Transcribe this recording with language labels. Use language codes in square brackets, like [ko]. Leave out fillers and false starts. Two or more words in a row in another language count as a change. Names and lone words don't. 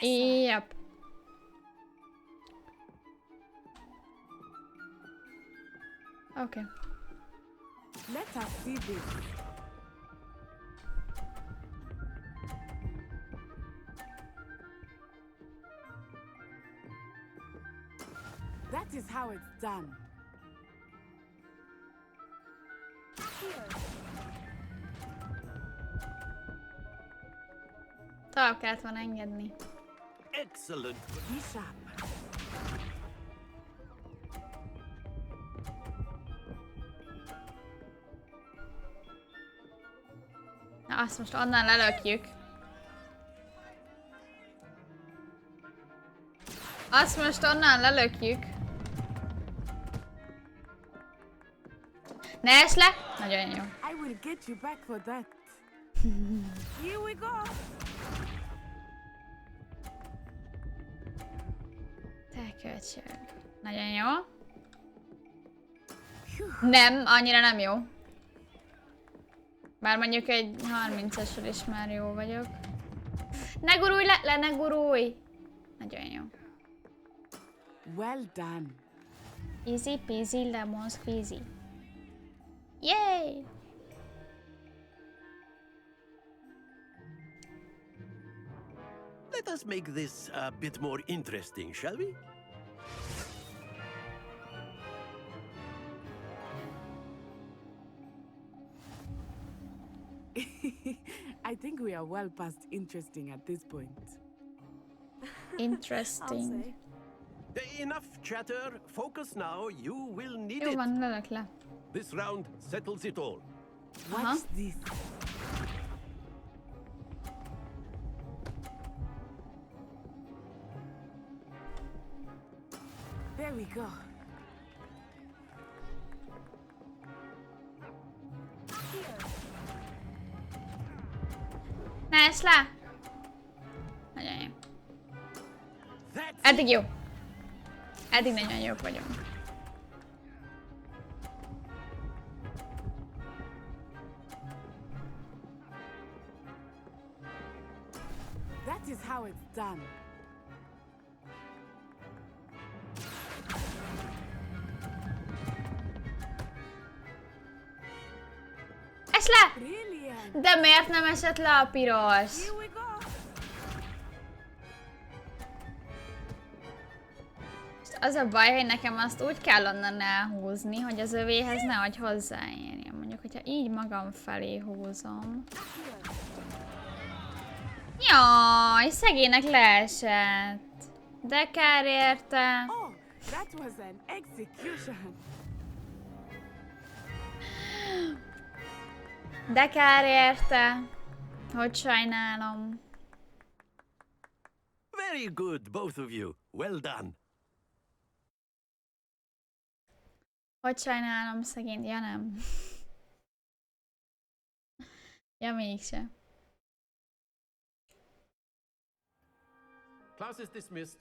[en] Yep. Okay. Let us see this. That is how it's done. [hu] Tovább kellett volna engedni. [en] Excellent. Be sharp. [hu] Na, azt most onnan lelökjük. Azt most onnan lelökjük. Ne esd le! Nagyon jó. [en] I will get you back for that. Here we go. [hu] Te köcsög. Nagyon jó. Nem, annyira nem jó. Bár mondjuk egy 30-asról is már jó vagyok. Ne gurulj le, ne gurulj! Nagyon jó. [en] Well done. Easy peasy lemon squeezy. Yay! Let us make this a bit more interesting, shall we? I think we are well past interesting at this point. Interesting. Enough chatter. Focus now. You will need [hu] Jó [en] it. [hu] van, lelök le. [en] This round settles it all. Watch this. There we go. [hu] Ne esd le! Nagyon jó. Eddig jó. Eddig nagyon jók vagyunk. [en] That is how it's done. [hu] Esd le! [en] Brilliant. [hu] De miért nem esett le a piros? Here we go. Az a baj, hogy nekem azt úgy kell onnan elhúzni, hogy az övéhez nehogy hozzáérjen. Mondjuk, hogyha hogyha így magam felé húzom. Jaj, szegénynek leesett. De kár érte. [en] Oh, that was an execution. [hu] De kár érte. Hogy sajnálom. [en] Very good, both of you. Well done. [hu] Hogy sajnálom szegény, ja nem. Ja mégse. [en] Class is dismissed.